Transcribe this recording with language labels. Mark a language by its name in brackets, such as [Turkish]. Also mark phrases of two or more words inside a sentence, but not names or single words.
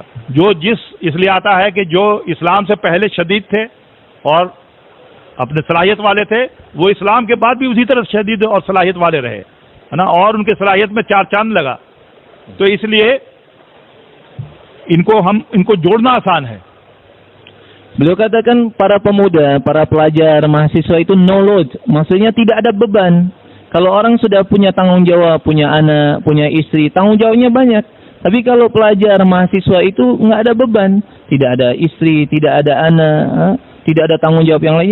[Hindi] जो जिस इसलिए आता है कि जो इस्लाम से पहले शदीद थे और अपने सलाहियत वाले थे, वो इस्लाम के बाद भी उसी तरह शदीद और सलाहियत वाले रहे, है ना, और उनके सलाहियत में चार चांद लगा। तो इसलिए इनको जोड़ना आसान है। [Indonesian] Beliau katakan para pemuda, para pelajar, mahasiswa itu [English] no load. [Indonesian] Maksudnya tidak ada beban. Kalau orang sudah punya tanggung jawab, punya anak, punya istri, tanggung jawabnya banyak. Tapi kalau pelajar, mahasiswa itu nggak ada beban. Tidak ada istri, tidak ada anak, tidak ada tanggung jawab yang lain.